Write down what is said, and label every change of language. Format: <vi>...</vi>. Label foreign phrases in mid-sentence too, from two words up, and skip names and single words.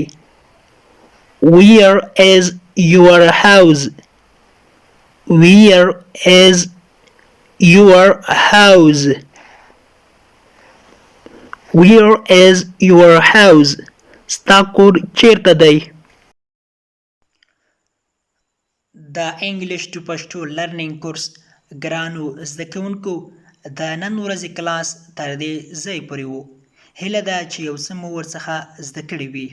<en>Where is your house? Where is your house? Where is your house?</en> <ps>ستا کور چیرته دی؟ د</ps> <en>English to Pashto learning course</en> <ps>ګرانو زده کوونکو د نن ورځې کلاس تر دې ځای پورې و. هیله ده چې یو څه مو ورڅخه زده کړي وي.</ps>